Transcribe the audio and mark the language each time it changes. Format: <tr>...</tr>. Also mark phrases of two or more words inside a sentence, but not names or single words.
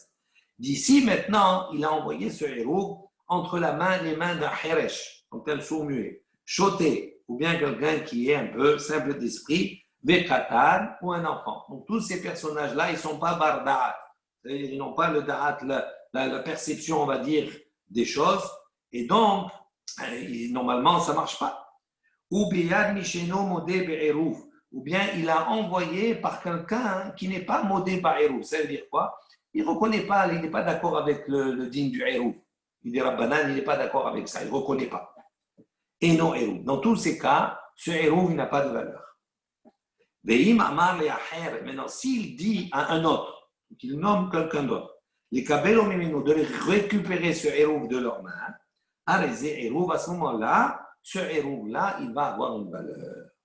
<fr>D'ici maintenant, il a envoyé ce hérouv entre les mains d'un heresh, donc un sourd-muet, choté, ou bien quelqu'un qui est un peu simple d'esprit, Vekatan ou un enfant. Donc tous ces personnages-là, ils ne sont pas barda'at. C'est-à-dire ils n'ont pas le da'at, la perception, on va dire, des choses. Et donc, normalement, ça ne marche pas.</fr> <he>או ביד מי שאינו מודה בעירוב.</he> <fr>Ou bien il a envoyé par quelqu'un qui n'est pas</fr> <he>מודה בעירוב.</he> <fr>Ça veut dire quoi? Il ne reconnaît pas, il n'est pas d'accord avec le digne du hérouf. Il dit Rabbanan, il n'est pas d'accord avec ça, il ne reconnaît pas. Et non hérouf. Dans tous ces cas, ce hérouf, il n'a pas de valeur. Maintenant, s'il dit à un autre, qu'il nomme quelqu'un d'autre,</fr> <he>לקבלו ממנו,</he> <fr>de récupérer ce hérouf de leurs mains, à ce moment-là, ce hérouf-là, il va avoir une valeur.</fr>